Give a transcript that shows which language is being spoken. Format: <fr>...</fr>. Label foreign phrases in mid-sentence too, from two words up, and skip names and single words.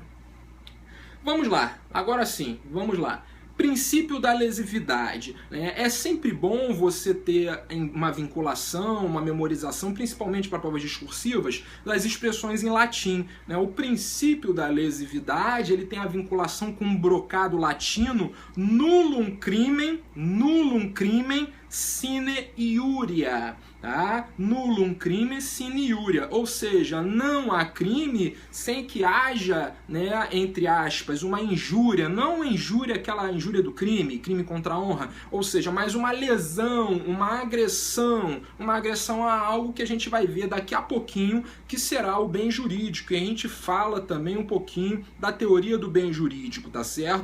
<pt>Vamos lá, agora sim, vamos lá. Princípio da lesividade. É sempre bom você ter uma vinculação, uma memorização, principalmente para provas discursivas, das expressões em latim. O princípio da lesividade, ele tem a vinculação com um brocado latino,</pt> <la>nullum crimen sine iuria.</la> <pt>Tá?</pt> <la>Nullum crime sine iuria,</la> <pt>ou seja, não há crime sem que haja, né, entre aspas, uma injúria, não injúria, aquela injúria do crime, crime contra a honra, ou seja, mas uma lesão, uma agressão a algo que a gente vai ver daqui a pouquinho, que será o bem jurídico, e a gente fala também um pouquinho da teoria do bem jurídico, tá certo?</pt>